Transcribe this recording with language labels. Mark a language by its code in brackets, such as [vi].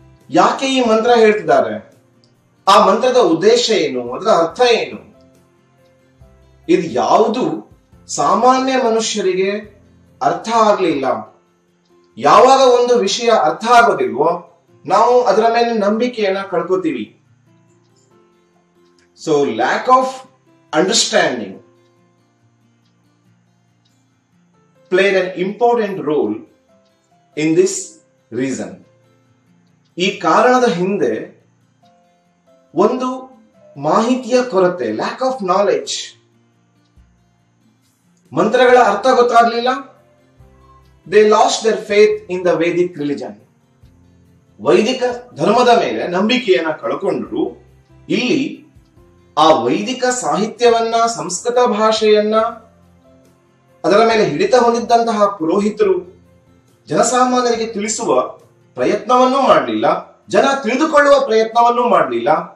[kn] ಯಾಕೆ ಈ ಮಂತ್ರ ಹೇಳ್ತಿದ್ದಾರೆ, ಆ ಮಂತ್ರದ ಉದ್ದೇಶ ಏನು, ಅದರ ಅರ್ಥ ಏನು, ಇದು ಯಾವುದು ಸಾಮಾನ್ಯ ಮನುಷ್ಯರಿಗೆ ಅರ್ಥ ಆಗ್ಲಿಲ್ಲ. ಯಾವಾಗ ಒಂದು ವಿಷಯ ಅರ್ಥ ಆಗೋದಿಲ್ವೋ ನಾವು ಅದರ ಮೇಲೆ ನಂಬಿಕೆಯನ್ನ ಕಳ್ಕೋತೀವಿ. [en] So lack of understanding played an important role in this reason. [kn] ಈ ಕಾರಣದ ಹಿಂದೆ ಒಂದು ಮಾಹಿತಿಯ ಕೊರತೆ, [en] Lack of knowledge. [kn] ಮಂತ್ರಗಳ ಅರ್ಥ ಗೊತ್ತಾಗ್ಲಿಲ್ಲ. [en] They lost their faith in the Vedic religion. [kn] ವೈದಿಕ ಧರ್ಮದ ಮೇಲೆ ನಂಬಿಕೆಯನ್ನ ಕಳ್ಕೊಂಡ್ರು. ಇಲ್ಲಿ ಆ ವೈದಿಕ ಸಾಹಿತ್ಯವನ್ನ, ಸಂಸ್ಕೃತ ಭಾಷೆಯನ್ನ, ಅದರ ಮೇಲೆ ಹಿಡಿತ ಹೊಂದಿದ್ದಂತಹ ಪುರೋಹಿತರು ಜನಸಾಮಾನ್ಯರಿಗೆ ತಿಳಿಸುವ ಪ್ರಯತ್ನವನ್ನೂ ಮಾಡಲಿಲ್ಲ, ಜನ ತಿಳಿದುಕೊಳ್ಳುವ ಪ್ರಯತ್ನವನ್ನೂ ಮಾಡಲಿಲ್ಲ.